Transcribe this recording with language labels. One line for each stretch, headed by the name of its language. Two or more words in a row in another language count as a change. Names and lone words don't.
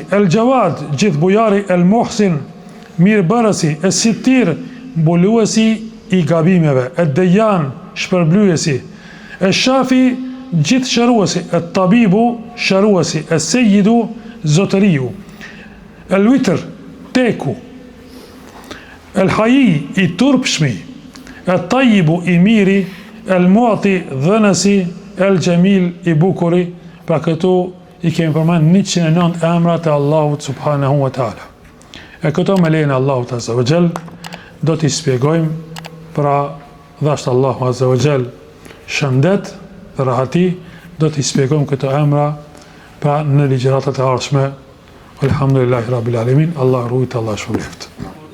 Albanian: El Jawad, gjithë bujari. El Muhsin, mirëbërësi. El Sittir, mbuluesi i gabimeve. El Dejan, shpërblyesi. El Shafi, gjithë shëruesi. El Tabibu, shëruesi. El Sejjidu, zotëriu. El Witr, teku. El Haji, i turpshmi. El Tajibu, i miri. El Muati, dhënësi. El Gjemil, i bukuri. Pra këtu i kemi përmend 109 emrat e Allahut
Arabic: subhanahu wa taala.
Albanian: E këto me lejen e Allahut
Arabic: azza wa jall
Albanian: do t'i shpjegojmë, pra dhashtë Allahu
Arabic: azza wa jall
Albanian: shëndet dhe rahati, do t'i shpjegojmë këto emra pra në ligjëratat e ardhshme.
Arabic: Alhamdulillahi rabbil alamin.
Albanian: Allah rujt, Allah shpëleft.